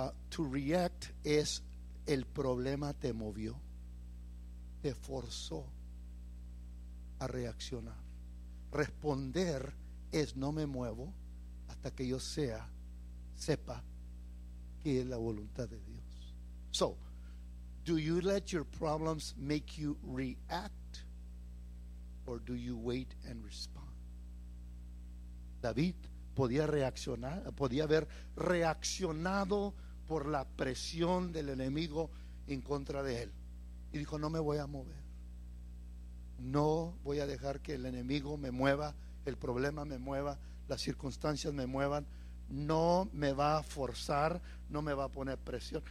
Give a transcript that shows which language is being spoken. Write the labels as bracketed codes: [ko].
[en] To react [es] es: el problema te movió, te forzó a reaccionar. Responder es: no me muevo hasta que yo sepa que es la voluntad de Dios. [en] So, do you let your problems make you react, or do you wait and respond? [es] David podía reaccionar, podía haber reaccionado por la presión del enemigo en contra de él, y dijo: no me voy a mover, no voy a dejar que el enemigo me mueva, el problema me mueva, las circunstancias me muevan, no me va a forzar, no me va a poner presión.